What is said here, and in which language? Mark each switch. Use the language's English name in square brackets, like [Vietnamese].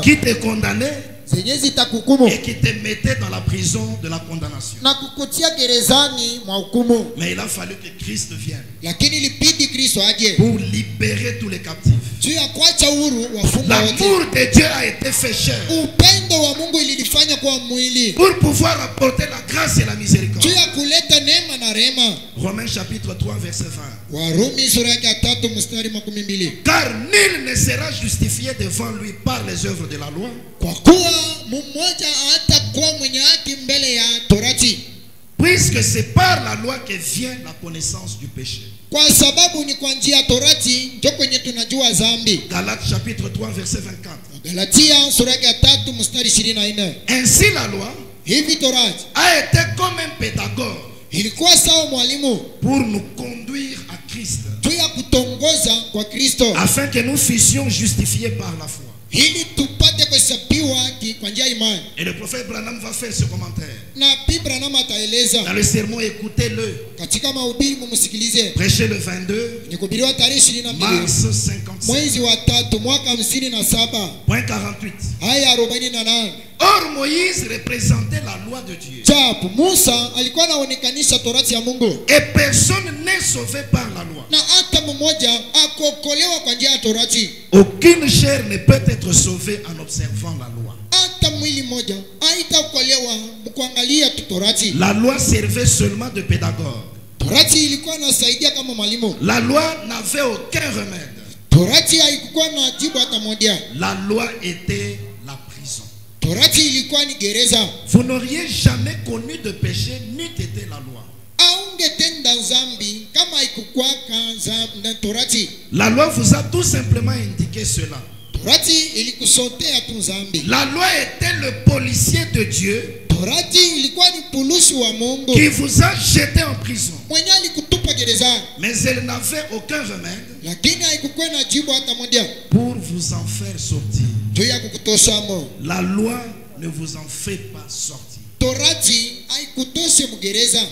[French] qui te condamnaient [Swahili] Zenye zitakuhukumu [French] et qui te mettaient dans la prison de la condamnation. [Swahili] na kukutia gerezani mwa hukumu. [French] Mais il a fallu que Christ vienne [Swahili] Lakini ilibidi Kristo aje [French] pour libérer tous les captifs. [Swahili] juu ya kuacha huru wafungwa wote. [French] L'amour de Dieu a été fait chair [Swahili] Upendo wa Mungu ilifanya kwa mwili [French] pour pouvoir apporter la grâce et la miséricorde. [Swahili] juu ya kuleta neema na rehema. [French] Romains chapitre 3 verset 20. [Swahili] Warumi sura ya 3 mstari 12. [French] Car nul ne sera justifié devant lui par les œuvres de la loi, [Swahili] Kwa kuwa mmoja hatakuwa mwenye haki mbele ya Torati, [French] puisque c'est par la loi que vient la connaissance du péché. [Swahili] kwa sababu ni kwa njia ya Torati ndio kwenye tunajua dhambi. [French] Galates chapitre 3 verset 24. [Swahili] Galatia sura ya 3 mstari 24. [French] Ainsi la loi [Swahili] Hivi Torati [French] a été comme un pédagogue [Swahili] ilikuwa sawa mwalimu [French] pour nous conduire à Christ, [Swahili] juu ya kutongoza kwa Kristo [French] afin que nous fussions justifiés par la foi. [Swahili] ili tupate kuhesabiwa haki kwa njia ya imani. [French] Et le prophète Branham va faire ce commentaire. [Swahili] Na Branham ataeleza [French] Dans le sermon, écoutez-le. [Swahili] katika mahubiri, mumsikilize. [French] Prêché le 22 [Swahili] Ni kuhubiriwa tarehe 22 [French] mars 57. [Swahili] mwezi wa 3 mwaka 57 [French] Point 48. [Swahili] aya 48. [French] Or Moïse représentait la loi de Dieu. [Swahili] Japo Musa alikuwa anaonekanisha Torati ya Mungu, [French] Et personne n'est sauvé par la loi. [Swahili] na hata mmoja akuokolewa kwa njia ya Torati. [French] Aucune chair ne peut être sauvée en observant la loi. [Swahili] Hata mwili mmoja haitaokolewa kuangalia tu Torati. [French] La loi servait seulement de pédagogue. [Swahili] Torati ilikuwa inasaidia kama mwalimu. [French] La loi n'avait aucun remède. [Swahili] Torati haikuwa na jibu hata moja. [French] La loi était la prison. [Swahili] Torati ilikuwa ni gereza. [French] Vous n'auriez jamais connu de péché n'eût été la loi. [Swahili] Aungetenda dhambi kama haikukuwa na Torati. [French] La loi vous a tout simplement indiqué cela. [Swahili] Torati ilikusotea tu dhambi. [French] La loi était le policier de Dieu [Swahili] Torati ilikuwa ni polisi wa Mungu [French] qui vous a jeté en prison. [Swahili] mwenye alikutupa gerezani, [French] Mais elle n'avait aucun remède [Swahili] lakini haikukuwa na jibu hata moja [French] pour vous en faire sortir. [Swahili] juu ya kukutosha mo. [French] La loi ne vous en fait pas sortir. [Swahili] Torati haikutoshe mgereza.